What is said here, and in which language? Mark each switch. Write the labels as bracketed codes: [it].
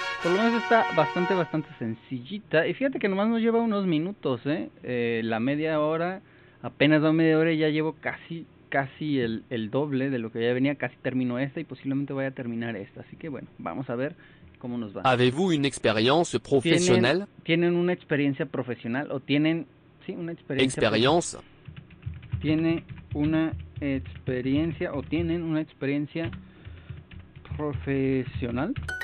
[es] Por lo menos está bastante sencillita. Y fíjate que nomás nos lleva unos minutos, la media hora, apenas va media hora y ya llevo casi el doble de lo que ya venía. Casi termino esta y posiblemente vaya a terminar esta. Así que bueno, vamos a ver cómo nos va. [fr] Avez-vous une expérience professionnelle? [es] ¿Tienen una experiencia profesional o tienen, sí, una experiencia? [fr] Expérience. [es] Tiene una experiencia o tienen una experiencia profesional.